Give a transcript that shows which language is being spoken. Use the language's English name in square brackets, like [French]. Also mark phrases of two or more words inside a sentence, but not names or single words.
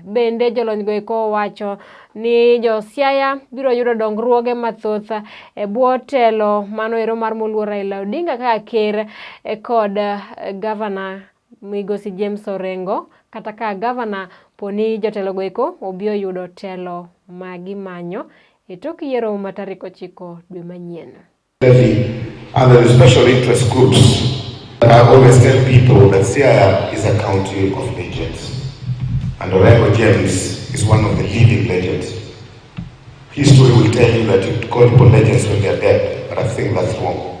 [Luo (Kenya and Tanzania)] Bende jolony go eko wacho ni jo Siaya biro yudo dongruoge mathoth e bwo telo mano ero mar moluor Raila Odinga ka ker kod governor migosi James Orengo kata ka governor poni jotelo go eko obio yudo telo magimanyo e tok yiero ma tarik 9 dwe manyien. [English] And the special interest groups. I always tell people that Siaya is a county of legends. And Orengo James is one of the living legends. History will tell you that you call people legends when they're dead, but I think that's wrong.